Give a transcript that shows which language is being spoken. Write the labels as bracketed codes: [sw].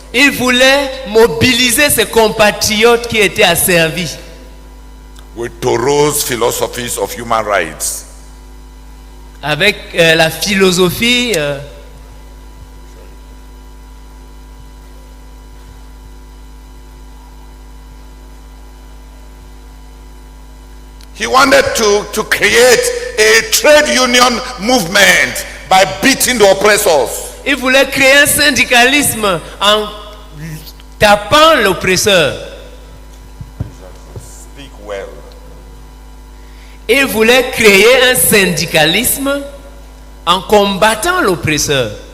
[fr] Il voulait mobiliser ses compatriotes qui étaient asservis. [en] With Thoreau's philosophies of human rights. [fr] Avec la philosophie [en] he wanted to create a trade union movement by beating the oppressors. [fr] Il voulait créer un syndicalisme en tapant l'oppresseur. [en] Speak well. [fr] Il voulait créer un syndicalisme en combattant l'oppresseur.